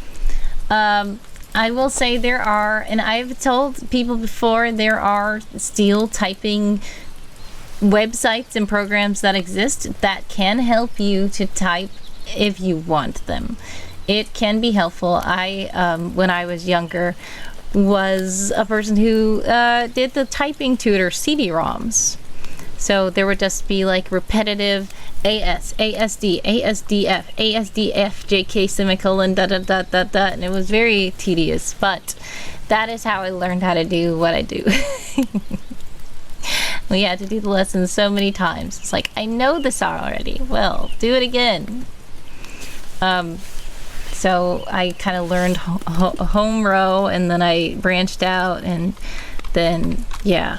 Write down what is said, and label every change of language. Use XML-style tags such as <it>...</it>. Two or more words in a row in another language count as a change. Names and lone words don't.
<en>I will say there are, and I've told people before, there are still typing websites and programs that exist that can help you to type if you want them. It can be helpful. I, when I was younger, was a person who did the typing tutor CD-ROMs. So there would just be like repetitive AS, ASD, ASDF, ASDF, JK semicolon, da da da da da, and it was very tedious, but that is how I learned how to do what I do. We had to do the lessons so many times. It's like, I know this already. Well, do it again. So I kind of learned home row, and then I branched out, and then, yeah.</en>